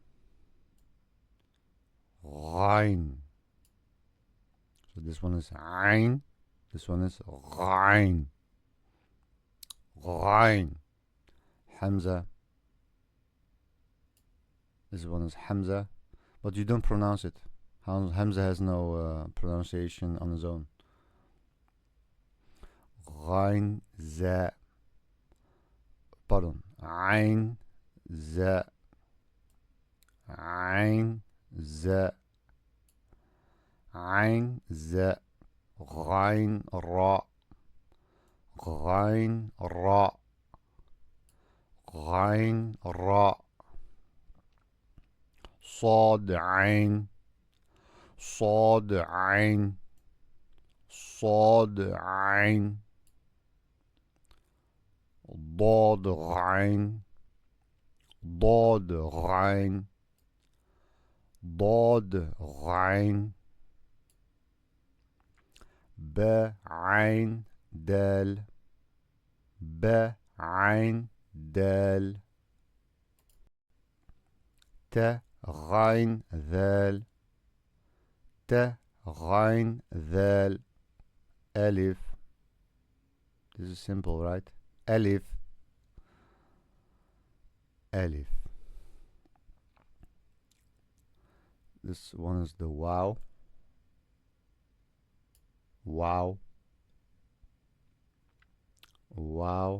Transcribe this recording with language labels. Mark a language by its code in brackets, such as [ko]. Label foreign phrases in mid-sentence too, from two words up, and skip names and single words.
[en] Ghain. So this one is Ain. This one is Ghain. Ghain. Hamza. This one is Hamza, but you don't pronounce it. Hamza has no pronunciation on his own. Ghain za. Pardon. Ain za. Ain za. Ain za. Ghain ra. Ghain ra. Ghain ra. [ar] صاد عين. صاد عين. صاد عين. ضاد غين ضاد غين ضاد غين با عين دال با عين دال ت غين ذال ت غين ذال ألف. [en] This is simple, right? [ar] ألف ألف. [en] This one is the wow. Wow. Wow.